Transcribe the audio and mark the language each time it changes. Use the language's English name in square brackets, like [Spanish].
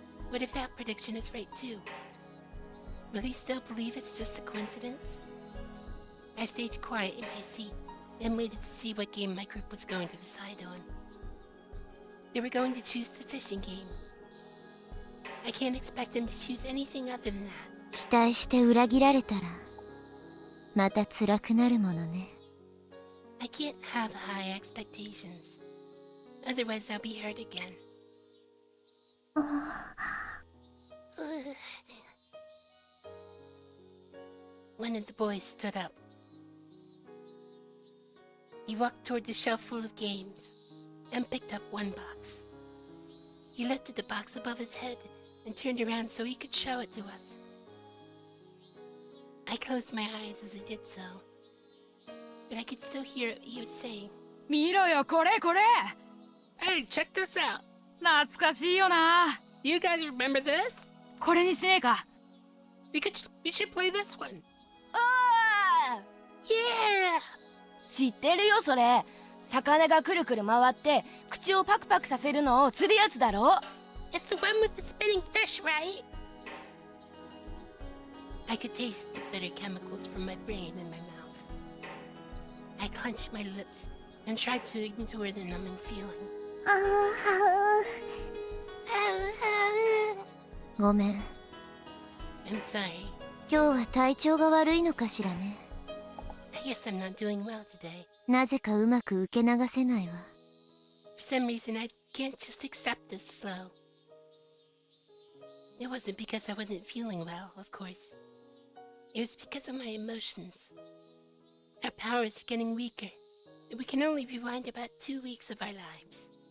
[English] What if that prediction is right too? Will he still believe it's just a coincidence? I stayed quiet in my seat and waited to see what game my group was going to decide on. They were going to choose the fishing game. I can't expect them to choose anything other than that. [Japanese] 期待して裏切られたらまた辛くなるものね。 [English] I can't have high expectations. Otherwise I'll be hurt again. One of the boys stood up. He walked toward the shelf full of games and picked up one box. He lifted the box above his head and turned around so he could show it to us. I closed my eyes as he did so, but I could still hear what he was saying. [Japanese] 見ろよこれこれ [English] Hey, check this out! [Japanese] 懐かしいよな [English] You guys remember this? [Japanese] これにしねえか [English] We should play this one. [Japanese] あ [English] Yeah! [Japanese] 知ってるよそれ魚がくるくる回って口をパクパクさせるのを釣るやつだろ [English] It's the one with the spinning fish, right? I could taste the bitter chemicals from my brain in my mouth. I clenched my lips and tried to endure the numbing feeling. [Japanese] ごめん。 [English] I'm sorry. [Japanese] 今日は体調が悪いのかしらね。 [English] I guess I'm not doing well today. [Japanese] なぜかうまく受け流せないわ。 [English] For some reason, I can't just accept this flow. It wasn't because I wasn't feeling well, of course. It was because of my emotions. Our powers are getting weaker, and we can only rewind about 2 weeks of our lives.